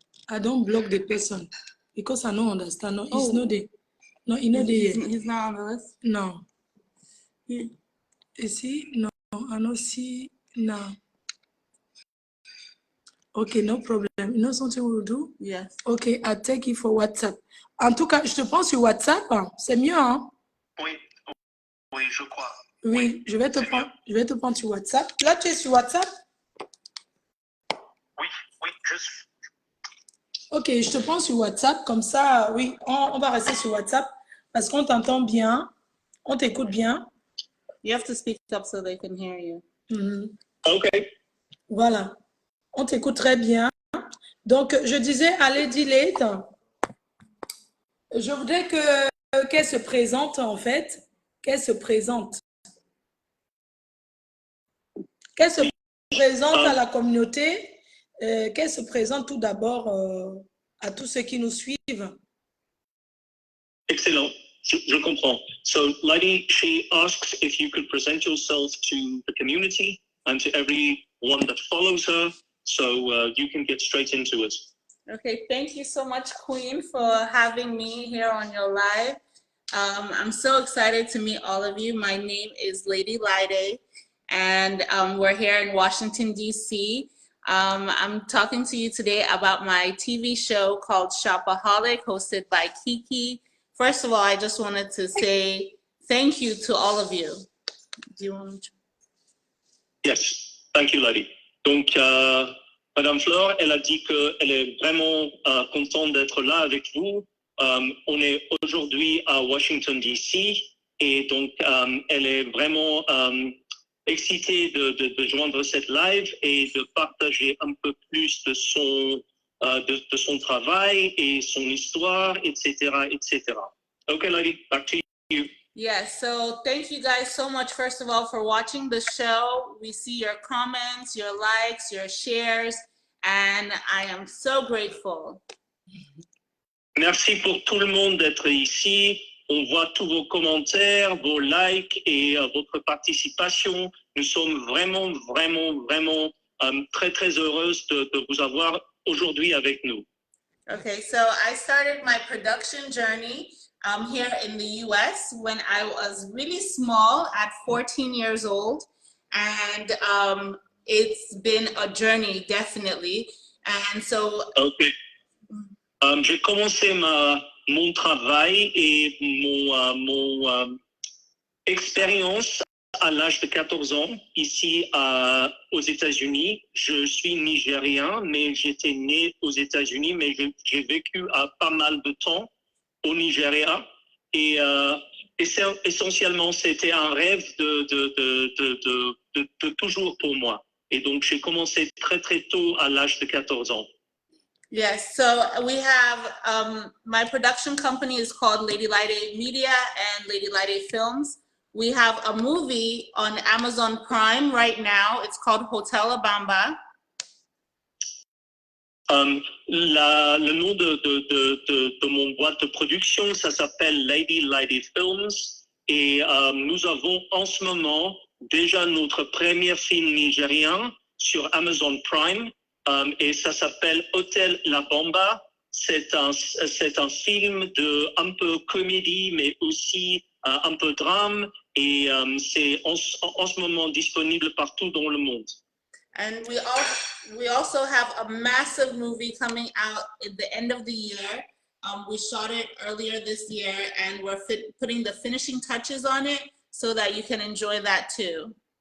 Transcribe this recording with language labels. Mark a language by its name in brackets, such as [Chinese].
[English] I don't block the person because I don't understand. No, it's not there. No, it's not there. He's not on the list. No. Ici, no. I don't see. No. Okay, no problem. You know something we'll do? Yes. Okay, I'll take it for WhatsApp. [French] En tout cas, je te prends sur WhatsApp. Hein. C'est mieux, hein? Oui, oui, je crois. Oui, je vais te prendre sur WhatsApp. Là, tu es sur WhatsApp? Oui, oui, je suis. Ok, je te prends sur WhatsApp. Comme ça, oui, on va rester sur WhatsApp parce qu'on t'entend bien, on t'écoute bien. [English] You have to speak up so they can hear you. Ok. [French] Voilà, on t'écoute très bien. Donc, je disais à Lady Late, je voudrais qu'elle se présente en fait, qu'elle se présente à la communauté, qu'elle se présente tout d'abord à tous ceux qui nous suivent. Excellent. Je comprends. [English] So, Lady, she asks if you could present yourself to the community and to everyone that follows her, so you can get straight into it. Okay, thank you so much, Queen, for having me here on your live. I'm so excited to meet all of you. My name is Lady Lide, and we're here in Washington, D.C. I'm talking to you today about my TV show called Shopaholic, hosted by Kiki. First of all, I just wanted to say thank you to all of you. Do you want to? Yes, thank you, Lady. [French] Donc, Madame Flore, elle a dit qu'elle est vraiment contente d'être là avec vous. On est aujourd'hui à Washington, D.C. et donc elle est vraiment excitée de joindre cette live et de partager un peu plus de son travail et son histoire, etc., etc. [English] Okay, Lady, back to you. Yes, so thank you guys so much, first of all, for watching the show. We see your comments, your likes, your shares, and I am so grateful. [French] Merci pour tout le monde d'être ici. On voit tous vos commentaires, vos likes et votre participation. Nous sommes vraiment, vraiment, vraiment très, très heureuses de vous avoir aujourd'hui avec nous. [English] Okay, so I started my production journey here in the US when I was really small at 14 years old. And it's been a journey, definitely. And so... Okay. [French] J'ai commencé mon travail et mon expérience à l'âge de 14 ans ici aux États-Unis. Je suis nigérien, mais j'étais né aux États-Unis, mais j'ai vécu pas mal de temps au Nigeria. Et essentiellement, c'était un rêve de toujours pour moi. Et donc, j'ai commencé très, très tôt à l'âge de 14 ans. [English] Yes, so we have, my production company is called Lady Lide Media and Lady Lide Films. We have a movie on Amazon Prime right now. It's called Hotel Abamba. [French] Le nom de mon boîte de production, ça s'appelle Lady Lide Films. Et nous avons en ce moment déjà notre premier film nigérien sur Amazon Prime. Et ça s'appelle Hotel La Bamba. C'est un film un peu comédie, mais aussi un peu drame. Et c'est en ce moment disponible partout dans le monde. [English] And we also have a massive movie coming out at the end of the year. We shot it earlier this year, and we're putting the finishing touches on it so that you can enjoy that too.